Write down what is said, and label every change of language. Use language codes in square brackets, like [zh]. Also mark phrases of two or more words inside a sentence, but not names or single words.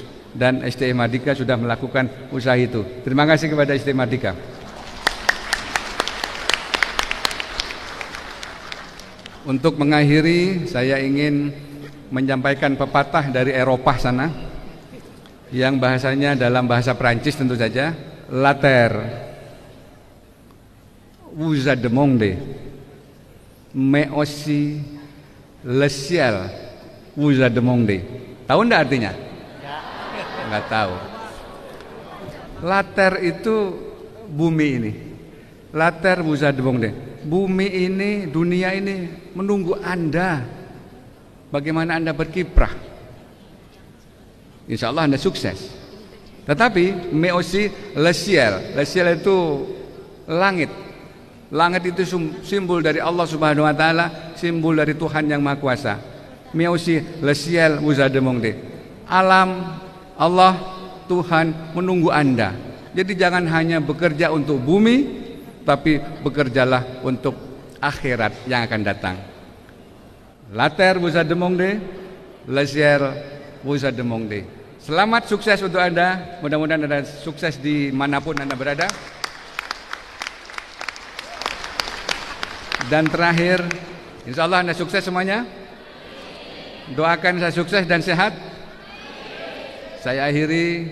[id] Dan STI Mardika sudah melakukan usaha itu. Terima kasih kepada STI Mardika. Untuk mengakhiri, saya ingin menyampaikan pepatah dari Eropa sana, yang bahasanya dalam bahasa Perancis tentu saja. [fr] La terre vous a demandé, mais aussi le ciel vous a demandé. [id] Tahu enggak artinya? Enggak tahu. [fr] La terre [id] itu bumi ini. [fr] La terre vous a demandé. [id] Bumi ini, dunia ini menunggu Anda. Bagaimana Anda berkiprah? [ar] إن شاء الله [id] Anda sukses. [fr] Tetapi mais aussi le ciel. Le ciel [id] itu langit. Langit itu simbol dari Allah [ar] سبحانه وتعالى, [id] simbol dari Tuhan yang Maha Kuasa. [fr] Mais aussi le ciel vous a demandé. [id] Alam, Allah, Tuhan menunggu Anda. Jadi jangan hanya bekerja untuk bumi, tapi bekerjalah untuk akhirat yang akan datang. [fr] La terre vous a demandé, le ciel vous a demandé. [id] Selamat sukses untuk Anda. Mudah-mudahan Anda sukses dimanapun Anda berada. Dan terakhir, [ar] إن شاء الله [id] Anda sukses semuanya. Doakan saya sukses dan sehat. Saya akhiri.